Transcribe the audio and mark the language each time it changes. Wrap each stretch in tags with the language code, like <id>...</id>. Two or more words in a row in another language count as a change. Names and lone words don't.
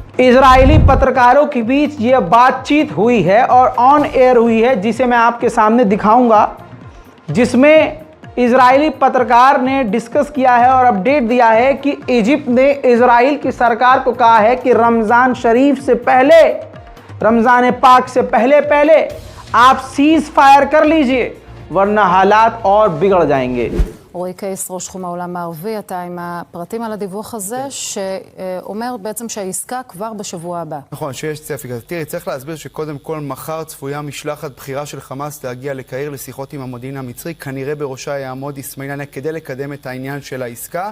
<hi>इजरायली पत्रकारों के बीच ये बातचीत हुई है और</hi> <en>on air</en> <hi>हुई है, जिसे मैं आपके सामने दिखाऊंगा, जिसमें इजरायली पत्रकार ने डिस्कस किया है और अपडेट दिया है कि इजिप्ट ने इजराइल की सरकार को कहा है कि रमज़ान शरीफ से पहले, रमज़ान पाक से पहले आप</hi> <en>cease fire</en> <hi>कर लीजिए, वरना हालात और बिगड़ जाएंगे।</hi> <he>אורי קייס, ראש תחום העולם הערבי, אתה עם הפרטים על הדיווח הזה, שאומר בעצם שהעסקה כבר בשבוע הבא. נכון, שיש צפי כזה. תראי, צריך להסביר שקודם כל מחר צפויה משלחת בחירה של חמאס להגיע לקהיר לשיחות עם המודיעין המצרי, כנראה בראשה יעמוד אסמאעיל הנייה כדי לקדם את העניין של העסקה.</he>